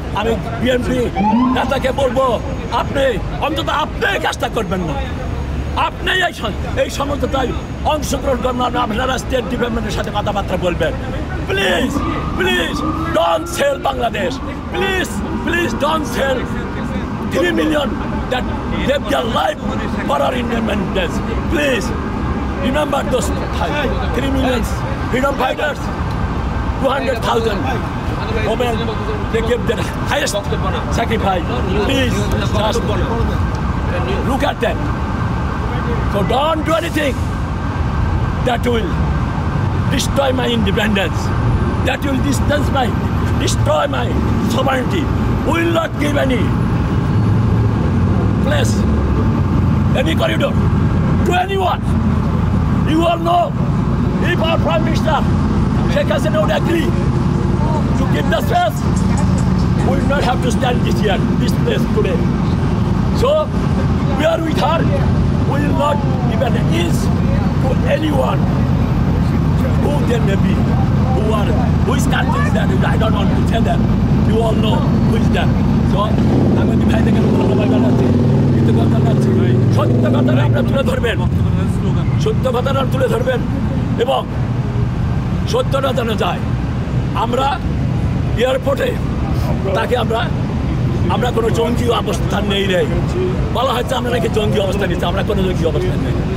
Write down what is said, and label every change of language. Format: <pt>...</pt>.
<bn>আমি বিএনপি নেতাকে বলবো, আপনি অন্তত আপনি কাজটা করবেন না, আপনি এই সমঝোতায় অংশগ্রহণ করবেন, আপনারা স্টেট ডিপার্টমেন্টের সাথে কথাবার্তা বলবেন।</bn> <en>Please please don't sell Bangladesh, please please don't sell 3 million that gave their life for our independence. Please remember those 3 million freedom fighters, 200,000 women, they gave their highest sacrifice. Please just look at that. So don't do anything that will destroy my independence, that will destroy my sovereignty. We will not give any place, any corridor to anyone. You all know, if our Prime Minister Sheikh Hasina would agree to give the space, we will not have to stand this place today. So we are with her. We will not give an inch to anyone who there may be, who is country that I don't want to tell them. You all know who is that.</en> <bn>So আমি ভাই থেকে ধন্যবাদ জানাচ্ছি, কৃতজ্ঞতা জানাচ্ছি। সত্য কথাটা আপনারা তুলে ধরবেন, সত্য কথাটা তুলে ধরবেন এবং সত্যটা জানা যায়। আমরা এয়ারপোর্টে তাকে আমরা কোনো জঙ্গি অবস্থান নেই রে, বলা হচ্ছে আমরা নাকি জঙ্গি অবস্থান নিচ্ছি, আমরা কোনো জঙ্গি অবস্থান নেই।</bn>